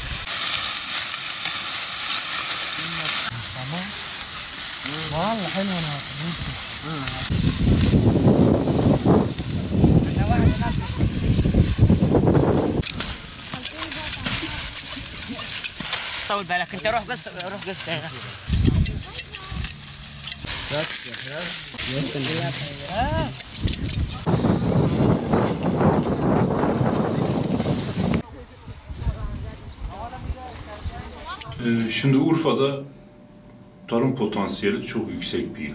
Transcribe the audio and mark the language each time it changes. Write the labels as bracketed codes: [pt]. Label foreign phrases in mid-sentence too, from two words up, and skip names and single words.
[ar] تمام. والله حلوة انا طول بالك انت روح بس روح قلت [tr] Şimdi Urfa'da tarım potansiyeli çok yüksek bir il.